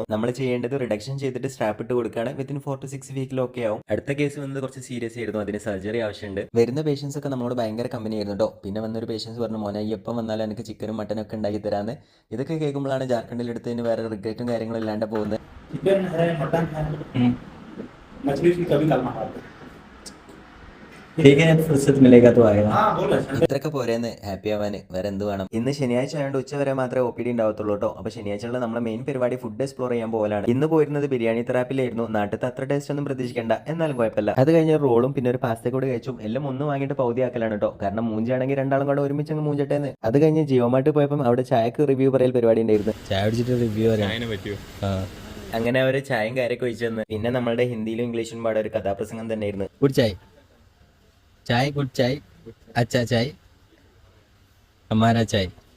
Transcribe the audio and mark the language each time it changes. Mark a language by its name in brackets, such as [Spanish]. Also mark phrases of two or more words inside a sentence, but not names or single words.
[Malayalam] നമ്മൾ ചെയ്യേണ്ടത് റിഡക്ഷൻ ചെയ്തിട്ട് സ്ട്രാപ്പ് ഇട്ട് കൊടുക്കുകയാണ്. [English] within 4 to 6 [Malayalam] വീക്കിൽ ഓക്കെ ആവും. അടുത്ത കേസ് വന്നത് കുറച്ച് സീരിയസ് ആയിരുന്നു, അതിന് സർജറി ആവശ്യമുണ്ട്. വരുന്ന പേഷ്യൻസ് ഒക്കെ നമ്മളോട് ഭയങ്കര കമ്പനി ആയിരുന്നു കേട്ടോ. പിന്നെ വന്നൊരു പേഷ്യൻസ് പറഞ്ഞു, മോനെ എപ്പം വന്നാലും എനിക്ക് ചിക്കനും മട്ടനും ഒക്കെ ഉണ്ടാക്കി തരാമെന്ന്. ഇതൊക്കെ കേൾക്കുമ്പോഴാണ് ജാർഖണ്ഡിൽ എടുത്തതിന് വേറെ റിഗ്രറ്റും കാര്യങ്ങളും ഇല്ലാണ്ട് പോകുന്നത്. [Hindi] चिकन है, मटन है, मछली की कभी कल मंगाते हैं। हाँ बोलो। [Malayalam] ഇത്രയൊക്കെ പോരേന്ന് ഹാപ്പി ആവാന് വേറെ എന്ത് വേണം. ഇന്ന് ശനിയാഴ്ച ആയതുകൊണ്ട് ഉച്ച വരെ മാത്രമേ ഒ പി ഡി ഉണ്ടാവത്തുള്ളൂ കേട്ടോ. അപ്പോൾ ശനിയാഴ്ചയുള്ള നമ്മുടെ മെയിൻ പരിപാടി [English] food explore [Malayalam] ചെയ്യാൻ പോകലാണ്. ഇന്ന് പോയിരുന്നത് ബിരിയാണി തെറാപ്പിലായിരുന്നു. നാട്ടിലത്തെ അത്ര ടേസ്റ്റ് ഒന്നും പ്രതീക്ഷിക്കേണ്ട, എന്നാലും കുഴപ്പമില്ല. അത് കഴിഞ്ഞ റോളും പിന്നെ ഒരു പാസ്ത കൂടി കഴിച്ചു. എല്ലാം ഒന്ന് വാങ്ങിയിട്ട് പൗതി ആക്കലാണ് കേട്ടോ. കാരണം മൂഞ്ചാണെങ്കിൽ രണ്ടാളും കൂടെ ഒരുമിച്ച് അങ്ങ് മൂഞ്ചട്ടേന്ന്. അത് കഴിഞ്ഞ് ജിയോമാർട്ട് പോയപ്പോൾ അവിടെ ചായക്ക് റിവ്യൂ പറയൽ പരിപാടി ഉണ്ടായിരുന്നു. ചായ കുടിച്ചിട്ട് റിവ്യൂ അങ്ങനെ അവർ ചായയും കാര്യമൊക്കെ ഒഴിച്ചു തന്നു. പിന്നെ നമ്മളുടെ ഹിന്ദിയിലും ഇംഗ്ലീഷിലും പാടെ ഒരു കഥാപ്രസംഗം തന്നെയായിരുന്നു. [Hindi] गुड चाय चाय गुड चाय अच्छा चाय हमारा चाय